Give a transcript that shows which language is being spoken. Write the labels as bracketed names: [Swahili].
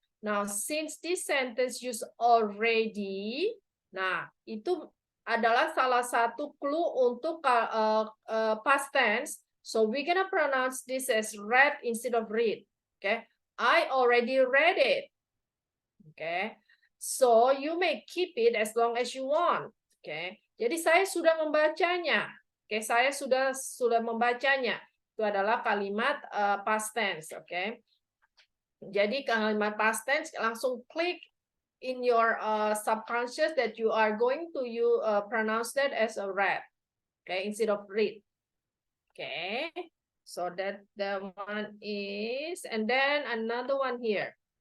[English] Now, since this sentence use already, [Indonesian] nah itu adalah salah satu clue untuk past tense. [English] So we're gonna pronounce this as read instead of read. Okay, I already read it. Okay, So you may keep it as long as you want. Oke. [Indonesian] Jadi saya sudah membacanya. Oke, saya sudah membacanya. Itu adalah kalimat past tense, oke. Jadi kalimat past tense langsung klik [English] in your subconscious that you are going to pronounce that as a read, okay, instead of read. Okay, so that the one is, and then another one here.